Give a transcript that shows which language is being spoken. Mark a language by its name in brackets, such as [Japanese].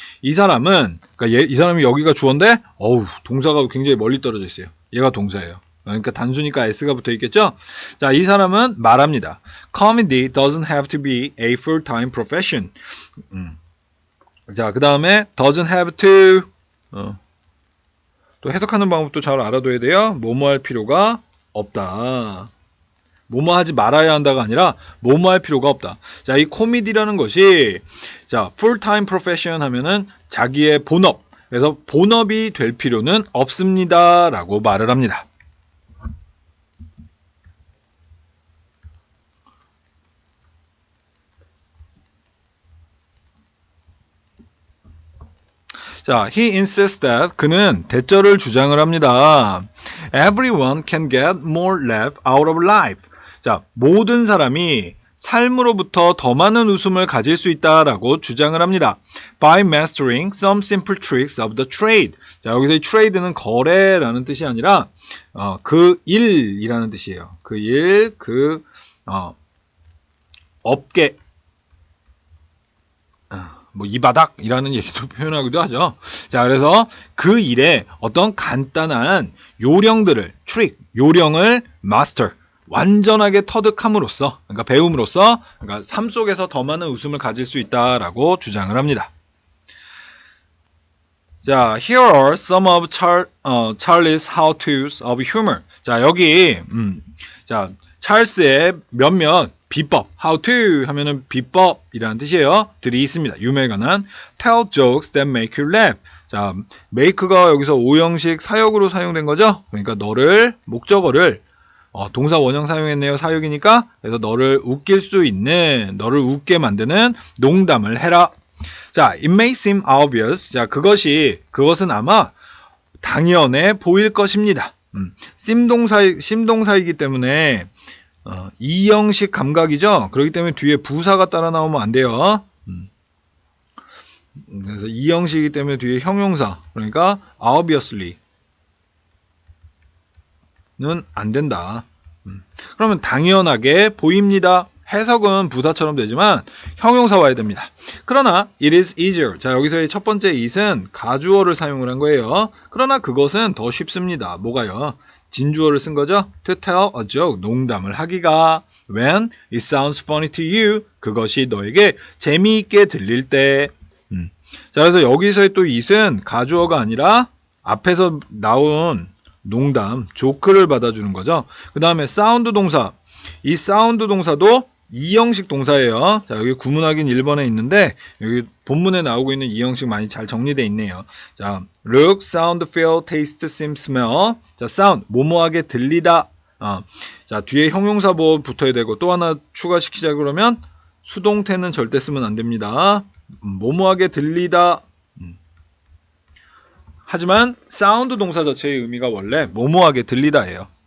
[Korean] 이 사람은 그러니까 이 사람이 여기가 주어인데 동사가 굉장히 멀리 떨어져 있어요. 얘가 동사예요. 그러니까 단수니까 s가 붙어 있겠죠. 자, 이 사람은 말합니다. [English] Comedy doesn't have to be a full-time profession. [Korean] 자, 그 다음에 doesn't have to 또 해석하는 방법도 잘 알아둬야 돼요. 뭐뭐 할 필요가 없다. 뭐뭐 하지 말아야 한다가 아니라 뭐뭐 할 필요가 없다. 자, 이 코미디라는 것이 자, [English] full-time profession [Korean] 하면은 자기의 본업. 그래서 본업이 될 필요는 없습니다라고 말을 합니다. 자, [English] he insists that [Korean] 그는 대절을 주장을 합니다. [English] Everyone can get more laugh out of life. [Korean] 자, 모든 사람이 삶으로부터 더 많은 웃음을 가질 수 있다라고 주장을 합니다. [English] By mastering some simple tricks of the trade. [Korean] 자, 여기서 이 trade는 거래라는 뜻이 아니라 그 일이라는 뜻이에요. 그 일, 업계. 뭐 이 바닥이라는 얘기도 표현하기도 하죠. 자, 그래서 그 일에 어떤 간단한 요령을 마스터, 완전하게 터득함으로써, 그러니까 배움으로써, 그러니까 삶 속에서 더 많은 웃음을 가질 수 있다라고 주장을 합니다. [English] 자, here are some of Charlie's how-tos of humor. [Korean] 자, 여기 자, 찰스의 몇몇 비법, how to 하면은 비법이라는 뜻이에요. 들이 있습니다. 유머에 관한 [English] tell jokes that make you laugh. [Korean] 자, make가 여기서 오형식 사역으로 사용된 거죠. 그러니까 너를 목적어를 동사 원형 사용했네요. 사역이니까. 그래서 너를 웃길 수 있는, 너를 웃게 만드는 농담을 해라. [English] 자, it may seem obvious. [Korean] 자, 그것은 아마 당연해 보일 것입니다. 심동사이기 때문에 이형식 감각이죠. 그렇기 때문에 뒤에 부사가 따라 나오면 안 돼요. 그래서 이형식이기 때문에 뒤에 형용사, 그러니까 obviously 는 안 된다. 그러면 당연하게 보입니다. 해석은 부사처럼 되지만 형용사 와야 됩니다. 그러나 [English] it is easier. [Korean] 자, 여기서의 첫 번째 it은 가주어를 사용을 한 거예요. 그러나 그것은 더 쉽습니다. 뭐가요? 진주어를 쓴 거죠. [English] To tell a joke. [Korean] 농담을 하기가. [English] When it sounds funny to you. [Korean] 그것이 너에게 재미있게 들릴 때. 자, 그래서 여기서의 또 it은 가주어가 아니라 앞에서 나온 농담, 조크를 받아주는 거죠. 그 다음에 사운드 동사. 이 사운드 동사도 이형식 동사예요. 자, 여기 구문하기는 1번에 있는데 여기 본문에 나오고 있는 이형식 많이 잘 정리되어 있네요. [English] 자, look, sound, feel, taste, seem, smell. [Korean] 자, sound, 모모하게 들리다. 자, 뒤에 형용사 보호 붙어야 되고 또 하나 추가시키자 그러면 수동태는 절대 쓰면 안 됩니다. 모모하게 들리다. 하지만 사운드 동사 자체의 의미가 원래 모모하게 들리다예요.